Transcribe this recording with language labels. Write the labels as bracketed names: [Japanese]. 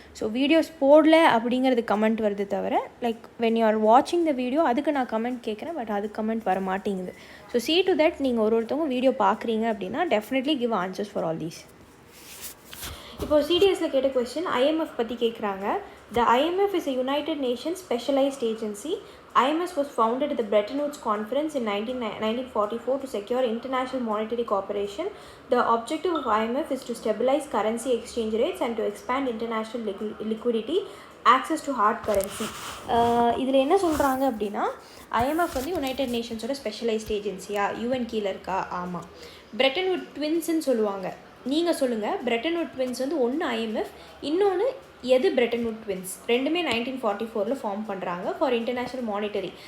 [Tamil] So videos போடல அப்படிங்கிறது comment வருது தவிர, [English] like when you are வாட்சிங் the video [Tamil] அதுக்கு நான் கமெண்ட் கேட்குறேன், பட் அது கமெண்ட் வர மாட்டேங்குது. [English] so see to that [Tamil] நீங்கள் ஒருத்தவங்க வீடியோ பார்க்குறீங்க அப்படின்னா [English] Definitely give answers for all these. [Tamil] இப்போது CDSல கேட்ட கொஸ்டின் IMF பற்றி கேட்குறாங்க. [English] The IMF is a United Nations specialized agency. IMF was founded at the Bretton Woods Conference in 1944 to secure international monetary cooperation. The objective of IMF is to stabilize currency exchange rates and to expand international liquidity, access to hard currency. [Tamil] இதில் என்ன சொல்கிறாங்க அப்படின்னா, IMF வந்து United நேஷன்ஸோட specialised ஏஜென்சியா? UN கீழே இருக்கா? ஆமாம். Bretton would ட்வின்ஸ்ன்னு சொல்லுவாங்க. நீங்கள் சொல்லுங்கள், பிரெட்டன் வுட் ட்வின்ஸ் வந்து ஒன்று IMF, இன்னொன்று எது பிரெட்டன் வுட் ட்வின்ஸ்? ரெண்டுமே 1944 ஃபார்ம் பண்ணுறாங்க [English] For international monetary.